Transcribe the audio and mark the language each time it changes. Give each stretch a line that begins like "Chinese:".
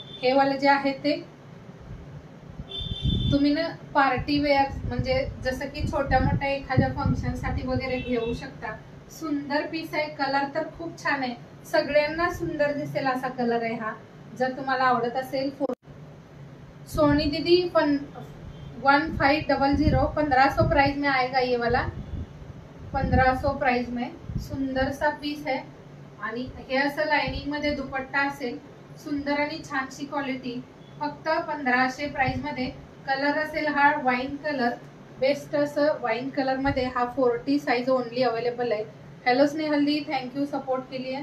Marathi: हे वाले जे आहे ते तुम्ही ना पार्टी वेअर म्हणजे जसं की छोट्या मोठ्या एखाद्या फंक्शन साठी वगैरे घेऊ शकता. सुंदर पीस आहे. कलर तर खूप छान आहे, सगळ्यांना सुंदर दिसेल असा कलर आहे हा. जर तुम्हाला आवडत असेल.
Hindi: सोनी दीदी 1500, 1500 प्राइस में आएगा ये वाला. 1500 प्राइस में सुंदर सा पीस है.
Marathi: आणि हे असं लाइनिंग मध्ये दुपट्टा असेल. सुंदर आणि छानशी क्वालिटी. फक्त 1500 प्राइस मध्ये. कलर असेल हा वाईन कलर, बेस्ट असं वाईन कलर मध्ये. हा 40 साइज ओनली अवेलेबल आहे. हॅलो स्नेहल्दी, थँक्यू सपोर्ट केली आहे.